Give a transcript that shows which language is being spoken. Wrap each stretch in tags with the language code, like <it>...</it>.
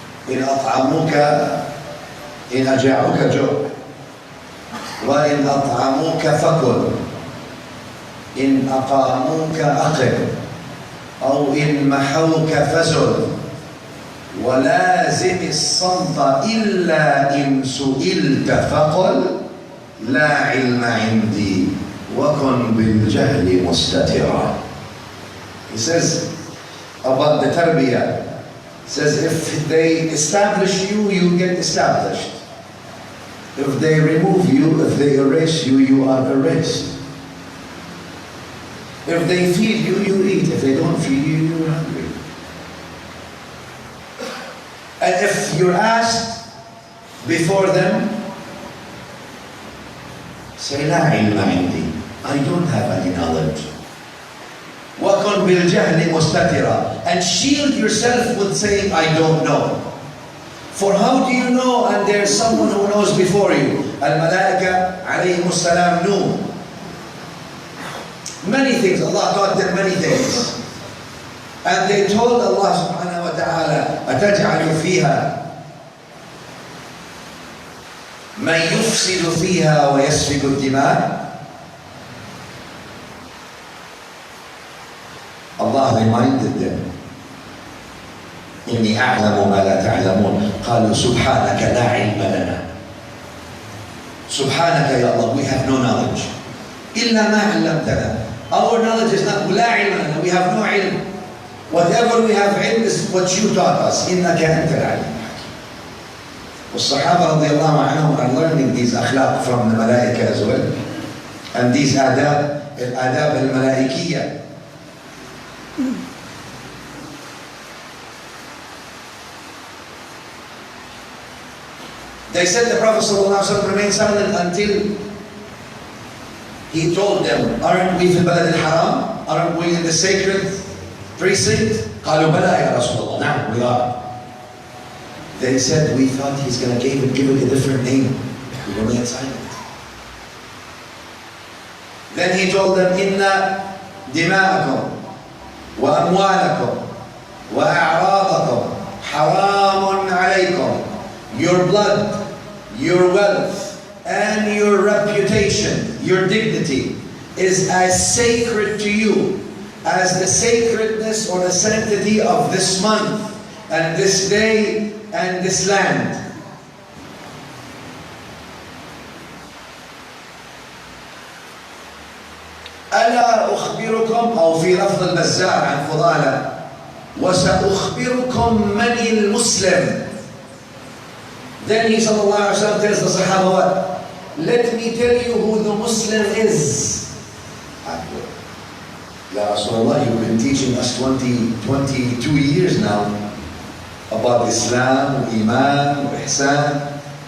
<ar>إن أطعموك إن أجاعوك جو وإن أطعموك فكل إن أقاموك أقم أو إن محوك فزل ولازم الصمت إلا إن سئلت فقل لا علم عندي وكن بالجهل مستترا.</ar> <en>He says about the tarbiyah, he says if they establish you, you get established. If they remove you, if they erase you, you are erased. If they feed you, you eat. If they don't feed you, you're hungry. And if you're asked before them, say,</en> <ar>لا علم عندي,</ar> <en>I don't have any knowledge.</en> <ar>وَكُنْ بِالْجَهْلِ مُسْتَتِرًا,</ar> <en>and shield yourself with saying, I don't know. For how do you know and there's someone who knows before you? Al-Malaika alayhimus salam knew many things. Allah taught them many things. And they told Allah subhanahu wa ta'ala,</en> <ar>أَتَجْعَلُ فِيهَا مَنْ يُفْسِدُ فِيهَا وَيَسْفِكُ الدِّمَاءِ.</ar> <en>Allah reminded them,</en> <ar>إِنِّي أَعْلَمُ مَا لَا تَعْلَمُونَ قَالُوا سُبْحَانَكَ لَا عِلْمَ لَنَا.</ar> <en>Subhanaka ya Allah, we have no knowledge.</en> <ar>إِلَّا مَا عَلَّمْتَنَا.</ar> <en>Our knowledge is not,</en> <ar>لَا عِلْمَ لَنَا,</ar> <en>we have no ilm. Whatever we have ilm is what you taught us.</en> <ar>إِنَّكَ أَنْتَ الْعَلِيمُ الْحَكِيمُ. والصحابة رضي الله عنهم</ar> <en>are learning these akhlaq from the malaika as well. And these adab, al-adab al-malaikiyya. They said the Prophet ﷺ remained silent until he told them, aren't we in Balad al-Haram? Aren't we in the sacred precinct?</en> <ar>قالوا بلى يا رسول الله. نعم,</ar> <en>we are. They said, we thought he's going to give it a different name. We remained silent. Then he told them,</en> <ar>إِنَّ دِمَاءَكُمْ وأموالكم وأعراضكم حرام عليكم.</ar> <en>Your blood, your wealth, and your reputation, your dignity is as sacred to you as the sacredness or the sanctity of this month and this day and this land.</en> <ar>ألا أخبركم، أو في لفظ البزار عن فضالة، وسأخبركم من المسلم.</ar> <en>Then he sallallahu alayhi wa sallam tells the Sahaba what? Let me tell you who the Muslim is. Ya Rasulullah, you've been teaching us 22 years now about Islam, Iman, Ihsan.</en>